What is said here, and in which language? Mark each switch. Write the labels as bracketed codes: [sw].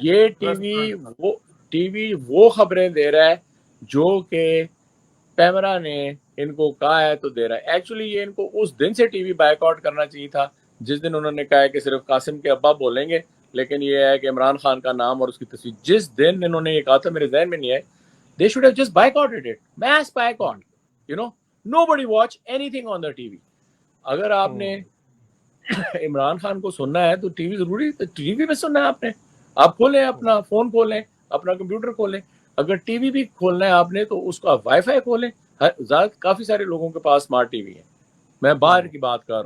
[ur] یہ T V وہ خبریں دے رہا ہے جو کہ پیمرا نے ان کو کہا ہے تو دے رہا ہے. ایکچولی یہ ان کو اس دن سے ٹی وی بائیک آؤٹ کرنا چاہیے تھا جس دن انہوں نے کہا ہے کہ صرف قاسم کے ابا بولیں گے, لیکن یہ ہے کہ عمران خان کا نام اور اس کی تصویر. جس دن انہوں نے یہ کہا تھا میرے ذہن میں نہیں ہے, [en] they should have just boycotted it, mass boycott, nobody watch anything on the TV. [ur] اگر آپ نے عمران خان کو سننا ہے تو ٹی وی ضروری, ٹی وی پہ سننا ہے آپ نے, آپ کھولیں اپنا فون کھولیں, اپنا کمپیوٹر کھولیں. اگر ٹی وی بھی کھولنا ہے آپ نے تو اس کا وائی فائی کھولیں. کافی سارے لوگوں کے پاس اسمارٹ ٹی وی ہے, میں باہر کی بات کر رہا ہوں.